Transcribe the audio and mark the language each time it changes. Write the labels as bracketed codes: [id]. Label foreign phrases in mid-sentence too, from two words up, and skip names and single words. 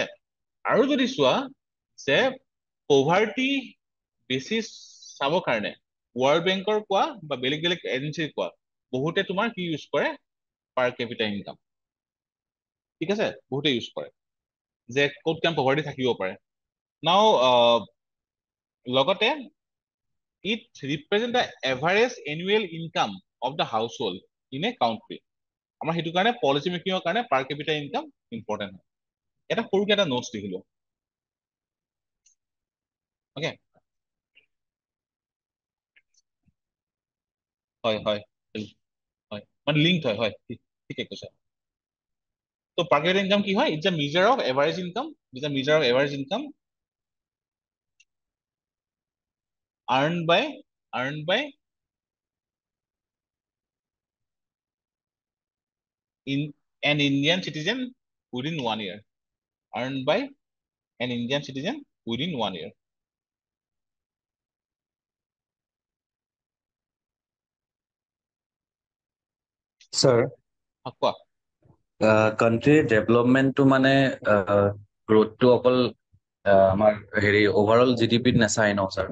[as] আৰু যদি চোৱা যে [en] poverty basis [as] চাবৰ কাৰণে ৱৰ্ল্ড বেংকৰ কোৱা বা বেলেগ বেলেগ এজেঞ্চিৰ কোৱা বহুতে তোমাৰ কি ইউজ কৰে? [en] per capita income, [as] ঠিক আছে? বহুতে ইউজ কৰে যে ক'ত কিমান পভাৰ্টি থাকিব পাৰে। [en] নাও লগতে it represent the average annual income of the household in a country. [as] আমাৰ সেইটো কাৰণে [en] policy makingৰ [as] কাৰণে [en] per capita income important [as] হয়। এটা সৰুকে এটা নোটছ লিখিলো, অকে? হয় হয় হয়, মানে লিংক হয়, হয় ঠিকে কৈছা। তো [en] per capita income [as] কি হয়? [en] It's a measure of average income, It's a measure of average income earned by in an Indian citizen within 1 year. Earned by an Indian citizen within 1 year. [as] স্যাৰ, কোৱা। কাণ্ট্ৰিৰ ডেভেলপমেণ্টটো মানে গ্ৰোথটো অকল আমাৰ হেৰি [en] overall GDPত [as] নাচায় ন স্যাৰ?